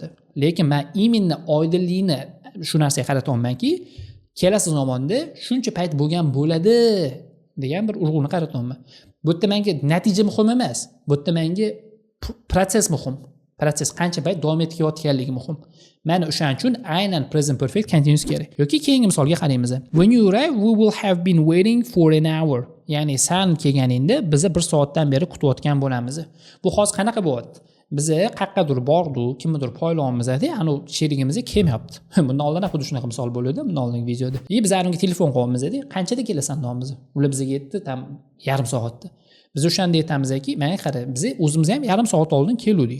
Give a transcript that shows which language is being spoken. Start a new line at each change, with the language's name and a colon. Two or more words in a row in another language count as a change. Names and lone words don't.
Uzbek: Lekin men именно oydinlikni shu narsaga qaratyapmanki, kelasi zamonda shuncha payt bo'lgan bo'ladi degan bir urg'uni qaratyapman. Bu yerda menga natija muhim emas. Bu yerda menga proses muhim. Proses qancha payt davom etayotganligi muhim. Mana o'shaning uchun aynan
English: present perfect continuous
Uzbek: kerak. Yoki keyingi misolga qaraymiz.
English: When you arrive, we will have been waiting for an hour.
Uzbek: Ya'ni sen kelganingda biz 1 soatdan beri kutayotgan bo'lamiz. Bu hozir qanaqa bo'lyapti? Biz qaqqadir bordik, kimnidir poylayapmiz-da, ana sherigimiz kelmayapti. Bundan oldin xuddi shunaqa misol bo'ldi, bundan oldingi videoda. Biz arimga telefon qilyapmiz-da, qanchada kelasan deyapmiz. Ular bizga yetdi, tam yarim soatda. Biz o'shanda aytamizki, menga qara, biz o'zimiz ham yarim soat oldin keldik.